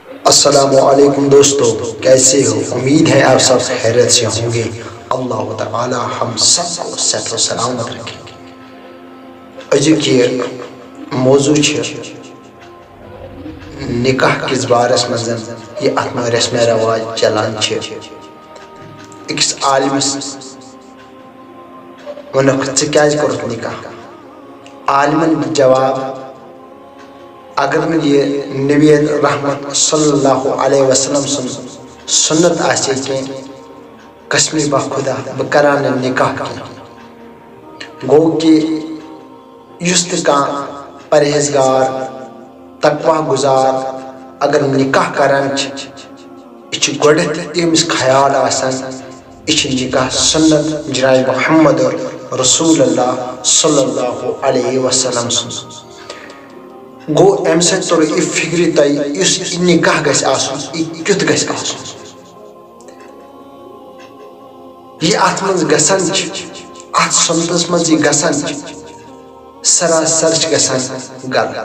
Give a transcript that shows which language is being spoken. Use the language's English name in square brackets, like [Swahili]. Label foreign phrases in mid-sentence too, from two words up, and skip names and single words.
[Urdu] السلام علیکم دوستو، کیسے ہو؟ امید ہے آپ سب خیریت سے ہوں گے۔ اللہ تعالی ہم سب کو صحت و سلامت رکھے۔ آج یہ موضوع [Kashmiri] نکاح کس بارس مز یہ ات رسم رواج چلان اکس عالمس ونک ژٕ کیٛازِ کوٚرُتھ نکاح؟ عالمن جواب، اگر یہ نبی رحمت صلی اللہ علیہ وسلم سن سنت آسے کی قسمی بخدا بہ کران نکاح کی گو کہ یس تہ کانٛہہ پرہیزگار تقوی گزار اگر نکاح کران یہ گۄڈنیٚتھ أمس خیال آسان یہ نکاح سنت جناب محمد رسول اللہ صلی اللہ علیہ وسلم سن گو ام سۭتۍ توٚر یہِ فکرِ تۄہہِ یُس یہِ نکاح گژھِ آسُن یہِ کیُتھ گژھِ آسُن۔ یہِ اتھ منٛز گژھان چھِ اتھ سنتس منٛز یہِ گژھان چھِ سراسر چھِ گژھان غلط۔